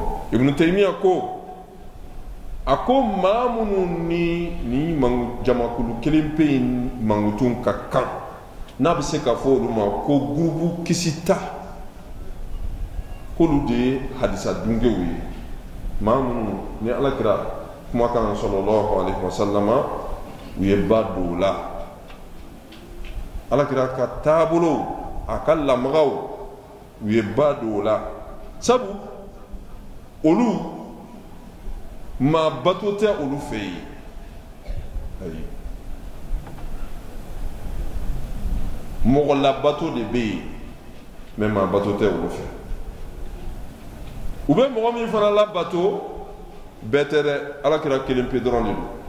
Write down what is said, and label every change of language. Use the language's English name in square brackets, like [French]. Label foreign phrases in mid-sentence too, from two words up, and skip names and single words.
[Bambara] Ibn Taymiya ko, a ko maa minnu ni jamakulu kelen pe in mangutun ka kan, n'a bɛ se ka fɔ olu ma ko gurupu kisita, k'olu de ye hadisa dunkew ye. Maa minnu ni Alakira kumakan [Arabic] صلى الله عليه وسلم [Bambara] u ye ba don o la. Alakira ka taabolo, a ka lamagaw u ye ba don o la. Sabu olu maa bato tɛ olu fɛ yen ayi mɔgɔ labato de bɛ yen mais maa bato tɛ olu fɛ u bɛ mɔgɔ min fana labato bɛɛ tɛ dɛ alakira kelen pe dɔrɔn de